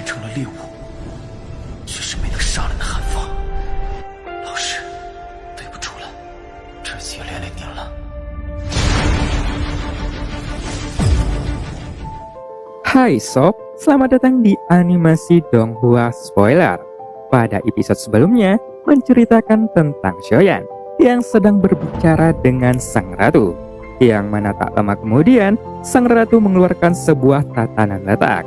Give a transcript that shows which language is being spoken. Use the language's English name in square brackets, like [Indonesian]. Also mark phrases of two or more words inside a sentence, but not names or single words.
[Chinese] 猎物，却是没能杀人的寒风。老师，对不住了，这次也连累您了。 [Indonesian] Hai Sob, selamat datang di animasi Donghua Spoiler. Pada episode sebelumnya, menceritakan tentang Shoyan yang sedang berbicara dengan Sang Ratu, yang mana tak lama kemudian Sang Ratu mengeluarkan sebuah tatanan letak.